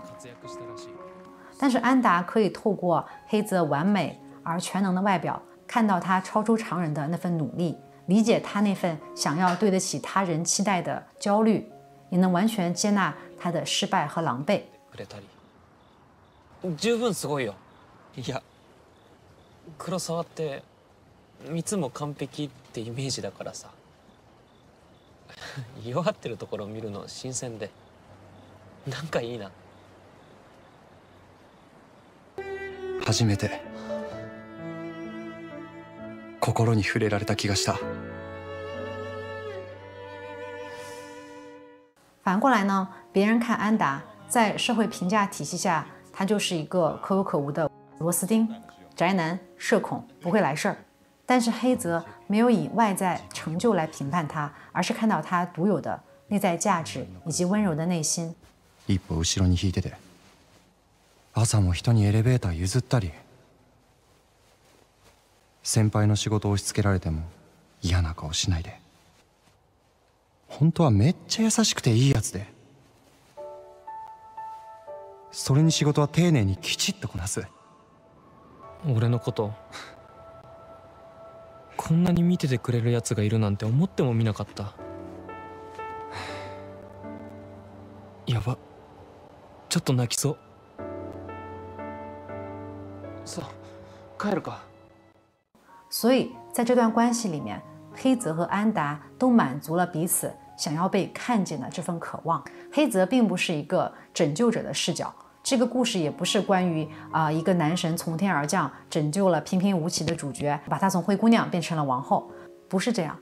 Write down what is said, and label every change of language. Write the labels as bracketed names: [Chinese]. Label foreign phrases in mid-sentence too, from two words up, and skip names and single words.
[Chinese] 但是安达可以透过黑泽完美而全能的外表，看到他超出常人的那份努力，理解他那份想要对得起他人期待的焦虑，也能完全接纳他的失败和狼狈。 [Japanese] 十分すごいよ。いや、黒沢っていつも完璧ってイメージだからさ。弱ってるところを見るの新鮮で、なんかいいな。初めて心に触れられた気がした。 [Chinese] 反过来呢，别人看安达，在社会评价体系下，他就是一个可有可无的螺丝钉、宅男、社恐，不会来事儿。但是黑泽没有以外在成就来评判他，而是看到他独有的内在价值以及温柔的内心。 [Japanese] 一歩後ろに引いてて、朝も人にエレベーター譲ったり、先輩の仕事を押し付けられても嫌な顔しないで、本当はめっちゃ優しくていいやつで、それに仕事は丁寧にきちっとこなす。俺のことこんなに見ててくれるやつがいるなんて思ってもみなかった。やば、ちょっと泣きそう。さあ帰るか。 [Chinese] 所以在这段关系里面，黑泽和安达都满足了彼此想要被看见的这份渴望。黑泽并不是一个拯救者的视角，这个故事也不是关于一个男神从天而降拯救了平平无奇的主角，把他从灰姑娘变成了王后，不是这样。